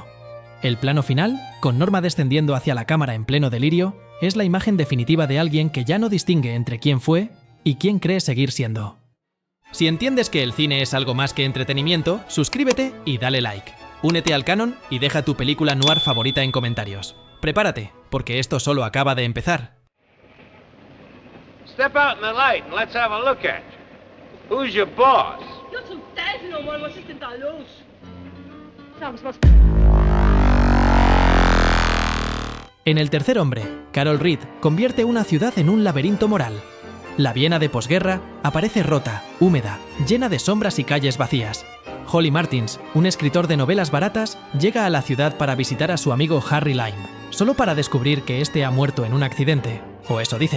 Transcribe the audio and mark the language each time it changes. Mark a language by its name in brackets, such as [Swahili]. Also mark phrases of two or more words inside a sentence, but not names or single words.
[Spanish] El plano final, con Norma descendiendo hacia la cámara en pleno delirio, es la imagen definitiva de alguien que ya no distingue entre quién fue y quién cree seguir siendo. Si entiendes que el cine es algo más que entretenimiento, suscríbete y dale like. Únete al canon y deja tu película noir favorita en comentarios. Prepárate, porque esto solo acaba de empezar. [English] Step out in the light and let's have a look at you. Who's your boss? [German] Yo zum Teufel nochmal, was ist denn da los? [Spanish] En El tercer hombre, Carol Reed convierte una ciudad en un laberinto moral. La Viena de posguerra aparece rota, húmeda, llena de sombras y calles vacías. Holly Martins, un escritor de novelas baratas, llega a la ciudad para visitar a su amigo Harry Lime, solo para descubrir que este ha muerto en un accidente, o eso dicen.